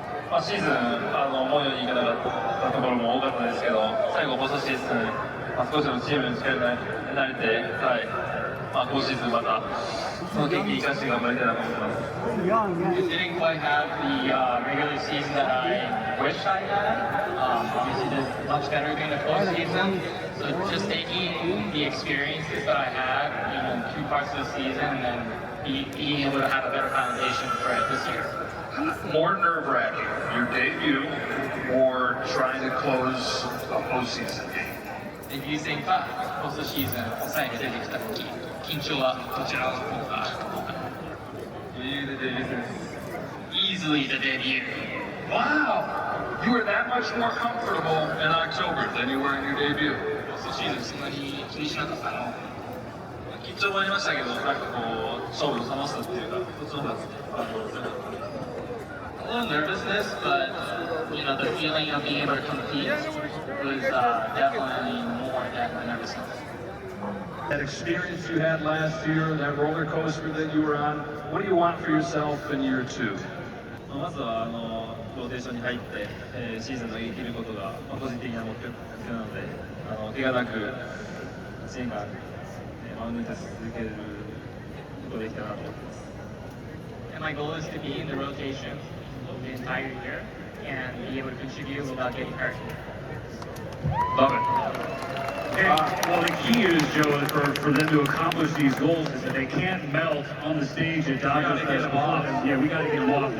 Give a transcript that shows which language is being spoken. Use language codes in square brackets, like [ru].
[ja] まあ、シーズン思うようにいかなかったところも多かったですけど、最後ポストシーズン、少しでもチームに力になれて、はい、今シーズンまたその経験生かして頑張りたいなと思ってます。 [en] It didn't quite have the regular season that I wished I had. Obviously, did much better during the postseason. So just taking the experiences that I had, two parts of the season, and then being able to have a better foundation for it this year. More nerve-wracking, your debut, or trying to close a postseason game? [ja] デビュー戦かポストシーズン最後出てきた時、緊張はどちらの方が余裕でデビュー戦です。 [en] easily the debut. Wow! You were that much more comfortable in October than you were in your debut. [ja] ポストシーズンそんなに気にしなかったの？緊張もありましたけど、なんかこう勝負の楽しさっていうか、そっちの方が [en] A little nervousness, but the feeling of being able to compete was definitely more than the nervousness. That experience you had last year, that roller coaster that you were on, what do you want for yourself in year two? [ja] まずはローテーションに入って、シーズンを生きることが、個人的な目標なので、怪我なく1年間、マウンドに立ち続けることができたらなと思ってます。 [en] And my goal is to be in the rotation the entire year and be able to contribute without getting hurt. Love it. Well, the key is, Joe, for them to accomplish these goals is that they can't melt on the stage at DodgerFest. Yeah, we got to get them off.